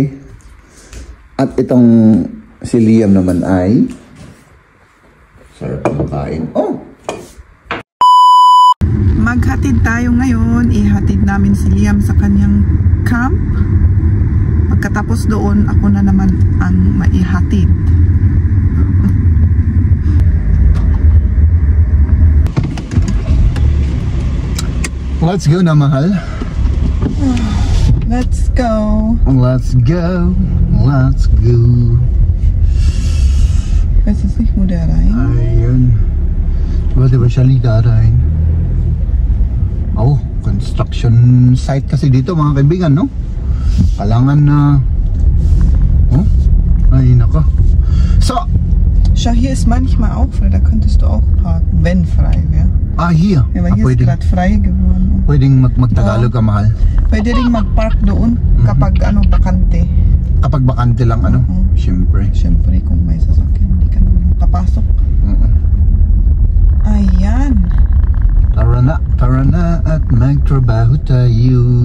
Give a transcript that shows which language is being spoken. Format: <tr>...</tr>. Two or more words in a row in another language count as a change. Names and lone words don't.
<tl>At itong si Liam naman ay sarap ng kain. Maghatid tayo ngayon. Ihatid namin si Liam sa kanyang camp. Pagkatapos doon, ako na naman ang maihatid.</tl> <en>Let's go</en> <tl>na, mahal.</tl> <en>Let's go. Let's go. Let's go.</en> <de>Weiß es nicht, wo der rein?</de> <tl>Ayun. Pwede ba siya ligarin?</tl> <en>Construction site</en> <tl>kasi dito, mga kaibigan, no? Kailangan na ay nako.</tl> <de>So, schau, hier ist manchmal auch frei, da könntest du auch parken, wenn frei wäre. Ah, hier? Ja, aber hier ist gerade frei geworden.</de> <tl>Pwedeng magtagalog ka, mahal? Pwede ring mag-park doon kapag bakante. Kapag bakante lang, Siyempre. Siyempre, kung may sasakyan, hindi ka naman papasok. Ayan. Tara na at magtrabaho tayo.</tl>